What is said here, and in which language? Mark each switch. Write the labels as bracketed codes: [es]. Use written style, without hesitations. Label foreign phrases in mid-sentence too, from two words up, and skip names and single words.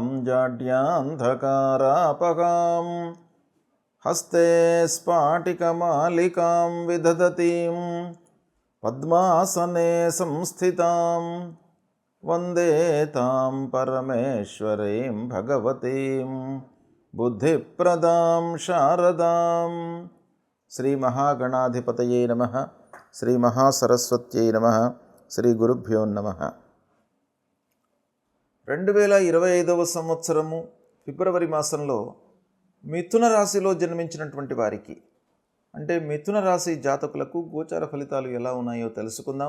[sa] जाड्यान्धकारापहां हस्ते स्फाटिकमालिकां विदधतीं पद्मासने संस्थितां वन्दे तां परमेश्वरीं भगवतीं बुद्धिप्रदां शारदां। శ్రీ మహాగణాధిపతయే నమః. శ్రీ మహాసరస్వత్యై నమః. శ్రీ గురుభ్యో నమః. [te] 2025వ సంవత్సరము ఫిబ్రవరి మాసంలో మిథున రాశిలో జన్మించినటువంటి వారికి, అంటే మిథున రాశి జాతకులకు గోచార ఫలితాలు ఎలా ఉన్నాయో తెలుసుకుందాం.